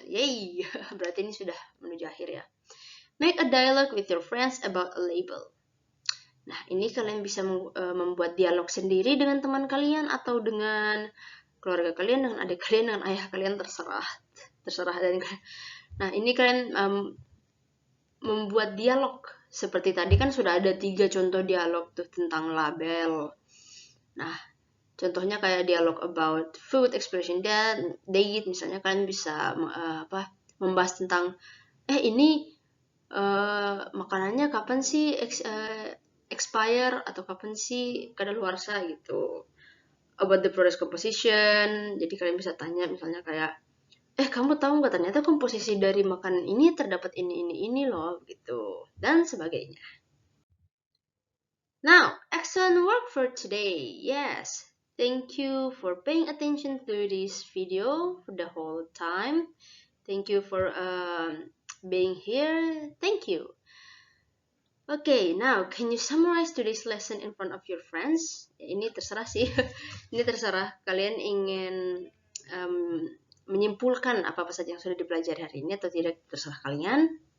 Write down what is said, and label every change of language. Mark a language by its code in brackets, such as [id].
[id] Yay, berarti ini sudah menuju akhir ya. [en] Make a dialogue with your friends about a label. [id] Nah, ini kalian bisa membuat dialog sendiri dengan teman kalian atau dengan keluarga kalian, dengan adik kalian, dengan ayah kalian, terserah. Dan nah, ini kalian membuat dialog. Seperti tadi kan sudah ada 3 contoh dialog tuh tentang label. Nah, contohnya kayak dialog [en] about food, expression date, [id] misalnya kalian bisa membahas tentang ini makanannya kapan sih expire atau kapan sih kadaluarsa gitu. [en] About the product composition, [id] jadi kalian bisa tanya misalnya kayak kamu tahu nggak ternyata komposisi dari makanan ini terdapat ini loh gitu dan sebagainya. [en] Now, excellent work for today. Yes, thank you for paying attention to this video for the whole time. Thank you for being here. Thank you. Okay, now can you summarize today's lesson in front of your friends? [id] Ini terserah sih. Ini terserah kalian ingin menyimpulkan apa-apa saja yang sudah dipelajari hari ini atau tidak, terserah kalian.